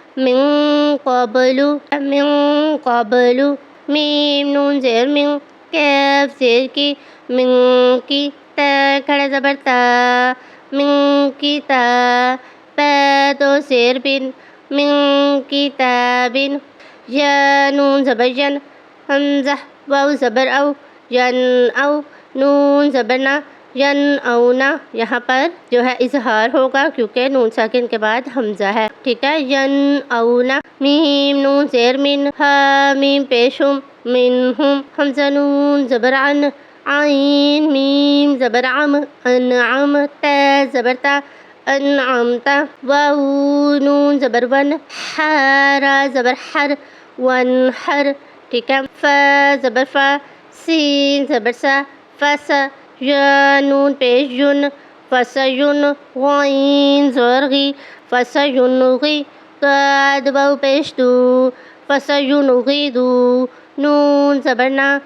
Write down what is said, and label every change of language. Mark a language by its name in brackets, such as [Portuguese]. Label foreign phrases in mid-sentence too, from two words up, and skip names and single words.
[Urdu] من قبلو من قبلو میم نون زیر من کاف زیر کی من کی تا کھڑا زبر تا من کی تا با دو زیر بن من کتابن یا نون زبر ین حمزہ واو زبر او ین او نون زبر نا ین اونا۔ یہاں پر جو ہے اظہار ہوگا کیونکہ نون ساکن کے بعد حمزہ ہے، ٹھیک ہے؟ ین اونا میم نون زیر من ہا میم پیشم منہم حمزہ نون زبر عن عین میم زبر عم انعم تا زبر تا انعمتا واو نون زبر ون حارا زبر حر ونحر، ٹھیک ہے؟ فا زبر فا سین زبر سا فسا یا نون پیش یون فسیون غین زرغی فسیونغی ضاد واو پیش دو فسیونغیدو نون زبر نا